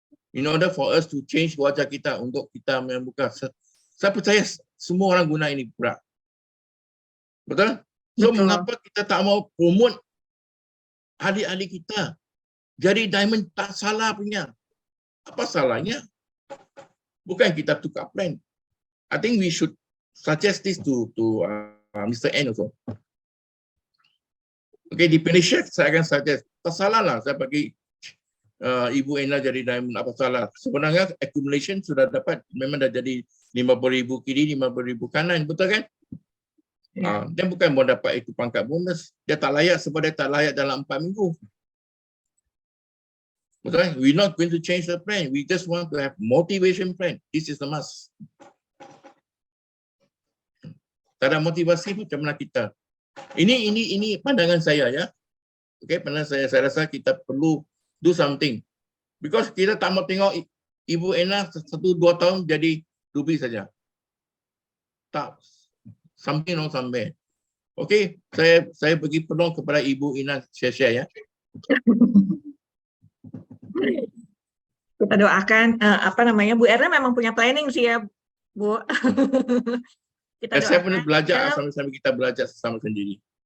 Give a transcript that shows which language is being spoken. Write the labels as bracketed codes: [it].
[en] In order for us to change [ms] wajah kita untuk kita membuka. Saya percaya semua orang guna ini pula. Betul? So, mengapa kita tak mau promote ahli-ahli kita? Jadi diamond tak salah punya. Apa salahnya? Bukan kita tukar plan. [en] I think we should suggest this to Mr. N also. [ms] Okay, di Indonesia saya akan suggest. Tak salah lah saya bagi Ibu Ena jadi diamond, apa salah. Sebenarnya accumulation sudah dapat, memang dah jadi 50,000 kiri, 50,000 kanan, betul kan? Dia bukan mau dapat itu pangkat bonus. Dia tak layak sebab dia tak layak dalam 4 minggu. Betul kan? [en] We're not going to change the plan. We just want to have motivation plan. This is the must. [ms] Tak ada motivasi macam mana kita. Ini pandangan saya ya. Okay, pandangan saya rasa kita perlu [en] do something. Because [ms] kita tak mau tengok Ibu Ena 1-2 tahun jadi ruby saja. Tak. [en] Something wrong somewhere. [ms] Okay, saya bagi peluang kepada Ibu Ena share ya. [id] Kita doakan Bu Erna memang punya planning sih ya, Bu. [ms] Saya pun belajar sama-sama, kita belajar sesama sendiri.